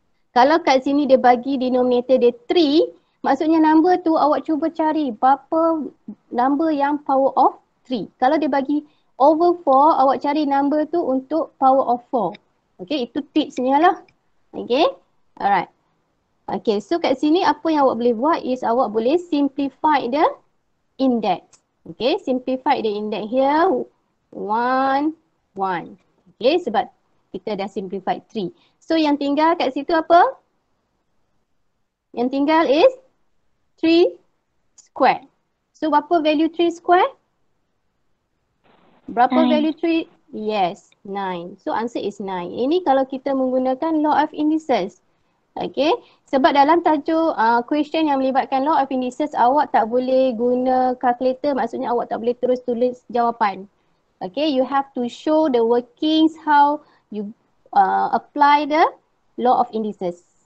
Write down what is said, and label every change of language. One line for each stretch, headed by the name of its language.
Malay: Kalau kat sini dia bagi denominator dia 3, maksudnya number tu awak cuba cari berapa number yang power of 3. Kalau dia bagi over 4, awak cari number tu untuk power of 4. Okay, itu tipsnya lah. Okay, alright. Okay, so kat sini apa yang awak boleh buat is awak boleh
English: simplify the index. Okay, simplify the index here.
Malay: 1, 1. Okay, sebab kita dah simplify 3. So yang tinggal kat situ apa? Yang tinggal is 3 square. So berapa value 3 square? Berapa value 3?
English: Yes, 9. So answer is 9.
Malay: Ini kalau kita menggunakan
English: law of indices.
Malay: Okay, sebab dalam tajuk question yang melibatkan law of indices, awak tak boleh guna calculator, maksudnya awak tak boleh terus tulis jawapan.
English: Okay, you have to show the workings, how you apply the law of indices.